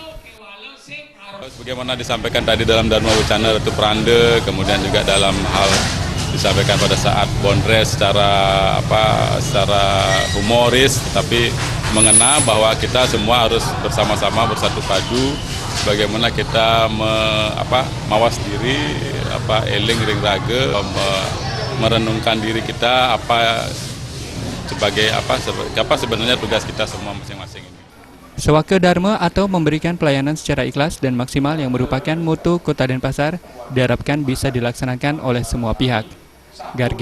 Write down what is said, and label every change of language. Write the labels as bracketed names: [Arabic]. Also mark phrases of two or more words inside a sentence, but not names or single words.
[Indonesian] Sebagaimana disampaikan tadi dalam Dharma Wacana Ratu Peranda, kemudian juga dalam hal disampaikan pada saat Bondres secara humoris, tetapi mengena bahwa kita semua harus bersama-sama bersatu padu bagaimana kita mawas diri, [Balinese] eling ring raga, [Indonesian] merenungkan diri kita apa sebenarnya tugas kita semua masing-masing ini. Sewaka Dharma atau memberikan pelayanan secara ikhlas dan maksimal yang merupakan moto Kota Denpasar diharapkan bisa dilaksanakan oleh semua pihak.